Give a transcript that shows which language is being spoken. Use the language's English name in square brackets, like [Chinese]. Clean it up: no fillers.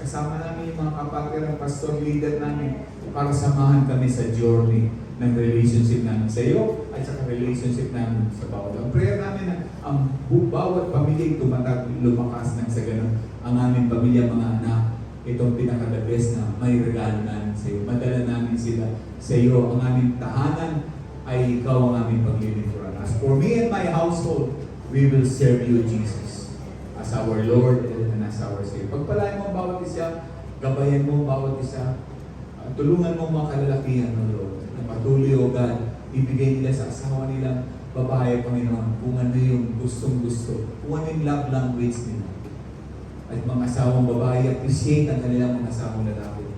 [Filipino] Kasama namin yung mga kapatid ng pastor leader namin para samahan kami sa journey ng relationship namin sa iyo at sa relationship namin sa bawat. Ang prayer namin na ang bawat pamilya tumatag, lumakas ng sa ganun. Ang aming pamilya, mga anak, itong pinaka-the best na may regalo namin sa iyo. Madala namin sila sa iyo. Ang aming tahanan ay ikaw ang aming paglilingkuran. [English] As for me and my household, we will serve you, Jesus, as our Lord and as our Savior. [Filipino] Pagpalain mo ang bawat isa, gabayan mo ang bawat isa, tulungan mo ang mga kalalakihan ng Lord. Na patuloy, O God, ibigay nila sa asawa nilang babae, Panginoon, kung ano yung gustong-gusto, kung ano yung love language nila. At mga asawang babae, appreciate ang kanilang mga asawang lalaki.